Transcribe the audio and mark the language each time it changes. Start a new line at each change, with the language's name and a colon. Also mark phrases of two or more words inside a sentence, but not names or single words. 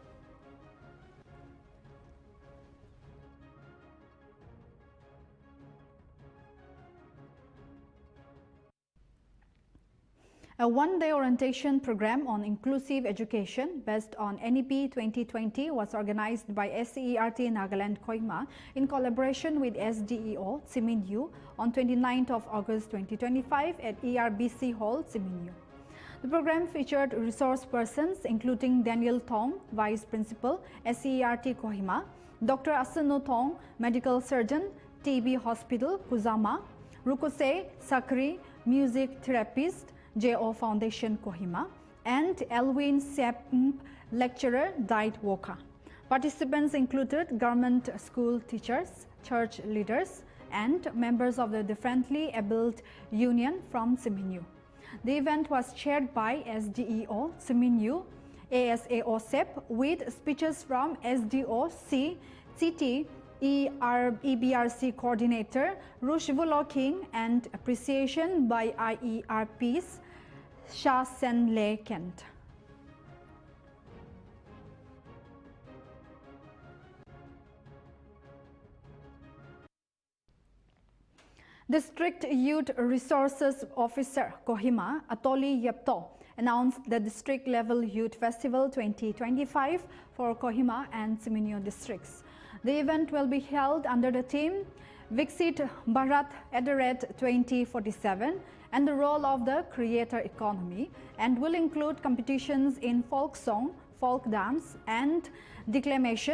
English: A one-day orientation program on inclusive education based on NEP 2020 was organized by SCERT Nagaland Kohima in collaboration with SDEO Siminyu on 29th of August 2025 at ERBC Hall, Siminyu. The program featured resource persons including Daniel Thong, Vice Principal, SCERT Kohima, Dr. Asano Thong, Medical Surgeon, TB Hospital, Kuzama, Rukose Sakri, Music Therapist, JO Foundation Kohima, and Elwin Sepp, Lecturer, Diet Woka. Participants included government school teachers, church leaders, and members of the differently abled union from Seminyu. The event was chaired by SDEO Seminyu, ASAO SEP, with speeches from SDO C, CT, EBRC coordinator Rushvulo King and appreciation by IERP's Sha Sen Le Kent. District Youth Resources Officer Kohima Atoli Yepto announced the District Level Youth Festival 2025 for Kohima and Seminyu districts. The event will be held under the theme Viksit Bharat @ 2047 and the role of the creator economy, and will include competitions in folk song, folk dance and declamation.